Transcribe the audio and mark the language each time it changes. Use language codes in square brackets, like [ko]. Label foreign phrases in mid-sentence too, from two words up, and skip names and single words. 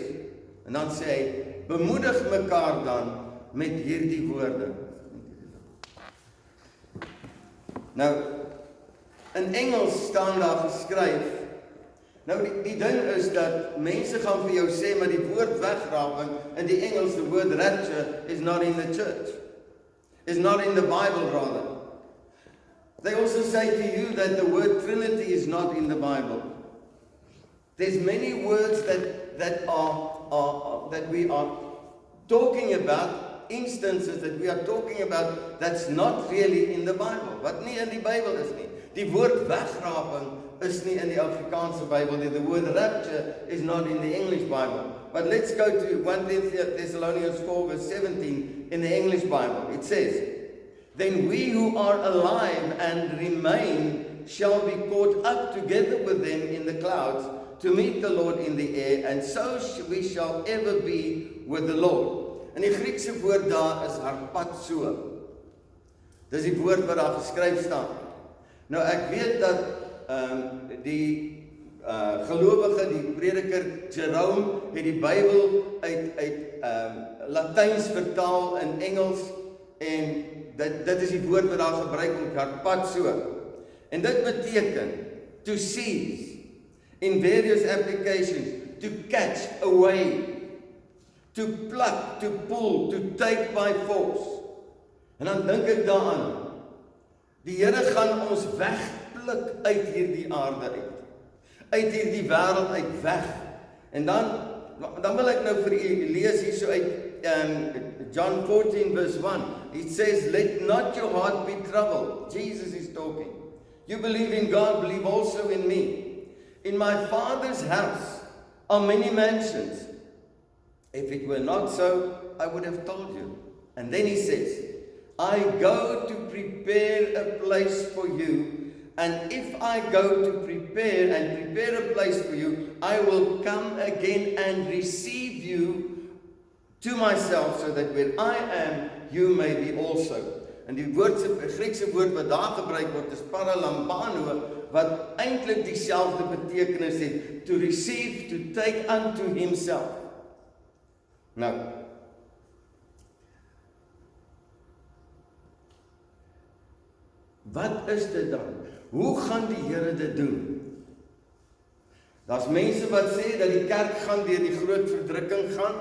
[af] En dan sê hy, bemoedig mekaar dan met hierdie woorde. Nou, in Engels staan daar geskryf, nou die ding is dat mense gaan vir jou sê, maar die woord wegraping, in die Engels, [en] the word rapture, is not in the church. Is not in the Bible, rather. They also say to you that the word Trinity is not in the Bible. There's many words that we are talking about, instances that we are talking about, that's not really in the Bible. [af] Wat nie in die Bybel is nie. Die woord wegraping is nie in die Afrikaanse Bybel nie. [en] The word rapture is not in the English Bible. But let's go to 1 Thessalonians 4 verse 17 in the English Bible. It says, then we who are alive and remain shall be caught up together with them in the clouds to meet the Lord in the air, and so we shall ever be with the Lord. [af] En die Griekse woord daar is harpazo. Dis die woord wat daar geskryf staan. Nou ek weet dat die gelowige, die prediker Jerome het die Bybel uit Latyns vertaal in Engels, en dit is die woord wat daar gebruik word, harpazo. En dit beteken [en] to seize in various applications, to catch away, to pluck, to pull, to take by force. [af] En dan dink ek daaraan, die Here gaan ons wegpluk uit hierdie aarde uit hierdie wêreld uit weg. En dan wil ek nou vir u lees hierso uit John 14 verse 1. [en] It says, let not your heart be troubled. Jesus is talking. You believe in God, believe also in me. In my Father's house are many mansions. If it were not so, I would have told you. And then he says, I go to prepare a place for you, and if I go to prepare a place for you, I will come again and receive you to myself, so that where I am, you may be also. [af] En die Griekse woord wat daar gebruik word is paralambano, wat eintlik dieselfde betekenis het, [en] to receive, to take unto himself. [af] Nou, wat is dit dan? Hoe gaan die Here dit doen? Daar's mense wat sê dat die kerk gaan deur die groot verdrukking gaan.